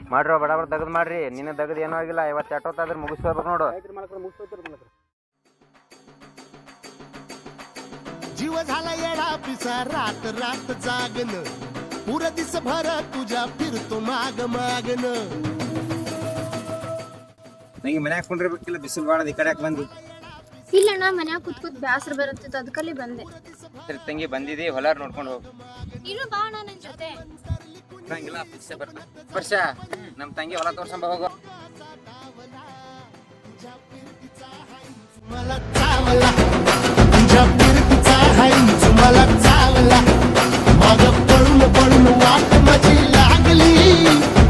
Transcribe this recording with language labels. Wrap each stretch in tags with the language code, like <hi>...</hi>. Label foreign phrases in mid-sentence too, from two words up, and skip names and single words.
<kn>ಮಾಡ್ರಿ ಬಡಬಡ ತೆಗೆದು ಮಾಡ್ರಿ. ನಿನ್ನ ತೆಗೆದು ಏನೂ ಆಗಿಲ್ಲ. ಇವತ್ತು ಎಷ್ಟೊತ್ತಾದ್ರೆ ಮುಗಿಸ್ಕೋಬೇಕು ನೋಡು.</kn> <mr>जीव झाला येडा पिसा रात रात जागन पुर दिस भर तुझ्या फिरतो माग मागन.</mr> <kn>ನಂಗೆ ಮನ್ಯಾಗ ಕೊಂಡಿರ್ಬೇಕಿಲ್ಲ, ಬಿಸಿಲು ಬಾಳದ ಈ ಕಡೆ ಬಂದಿ. ಇಲ್ಲಣ್ಣ ಮನ್ಯಾಗ ಕೂತ್ ಬ್ಯಾಸರ ಬರುತ್ತಿತ್ತು ಅದಕ್ಕಲ್ಲಿ ಬಂದೆ. ತಂಗಿ ಬಂದಿದಿ, ಹೊಲಾರ್ ನೋಡ್ಕೊಂಡು ಹೋಗು. ನೀನು ಬಾ ಅಣ್ಣ ನನ್ನ ಜೊತೆ. ಬರಂಗಿಲ್ಲ, ವರ್ಷ ನಮ್ಮ ತಂಗಿ ಹೊಲ ತೋರ್ಸಂಬ ಹೋಗು.</kn> <mr>मला चावला तुझ्या फिरतीचा हाईच मला चावला. मग पळून पळून वाट माझी लागली.</mr>